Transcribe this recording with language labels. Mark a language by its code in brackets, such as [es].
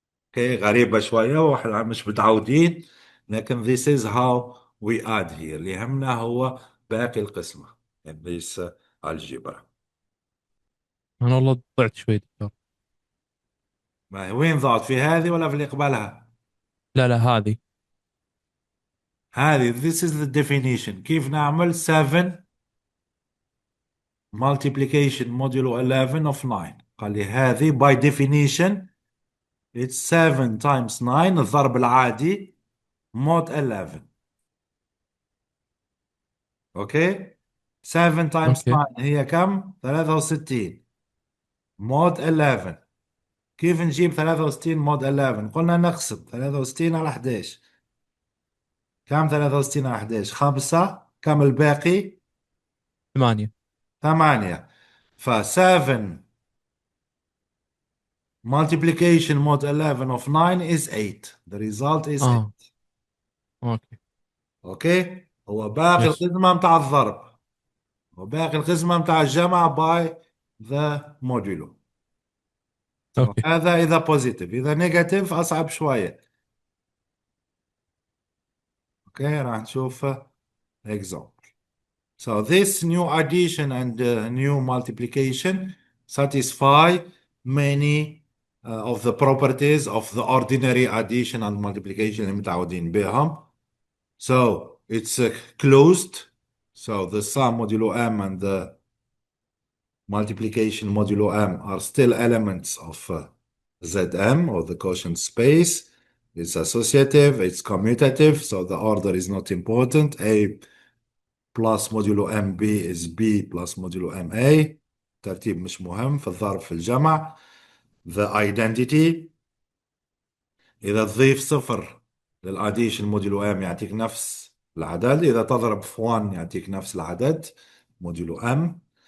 [en] Okay, [ar] غريبة شوية واحنا مش متعودين، لكن [en] this is how we add here. [ar] اللي يهمنا هو باقي القسمة [en] in this algebra. [ar] أنا والله ضعت شوي دكتور. ما هي وين ضاعت، في هذه ولا في اللي قبلها؟ لا لا هذه [en] this is the definition. [ar] كيف نعمل [en] 7 multiplication modulo 11 of 9. [ar] قال لي هذه [en] by definition it's 7 times 9 [ar] الضرب العادي [en] mod 11. Okay 7 times [ar] 9 هي كم؟ 63 mod 11. كيف نجيب 63 mod 11؟ قلنا نقسم 63 على 11. كم 63 على 11؟ 5. كم الباقي؟ 8. 8. [en] ف 7 multiplication mod 11 of 9 is 8. The result is 8. [ar] أوكي Okay. هو باقي [en] Yes. [ar] القسمة متاع الضرب، وباقي القسمة متاع الجمع [en] By the modulo. [ar] اوكي. هذا إذا بوزيتيف، إذا نيجاتيف أصعب شوية. أوكي، راح نشوف example. [en] So this new addition and new multiplication satisfy many of the properties of the ordinary addition and multiplication [ar] اللي متعودين بهم. [en] So it's closed. So the sum modulo m and the multiplication modulo m are still elements of Zm, or the quotient space. It's associative, it's commutative, so the order is not important. A plus modulo mb is b plus modulo ma. [ar] ترتيب مش مهم في الضرب في الجمع. The identity، إذا تضيف صفر للاديشن موديلو ام يعطيك نفس العدد، إذا تضرب في 1 يعطيك نفس العدد موديلو ام.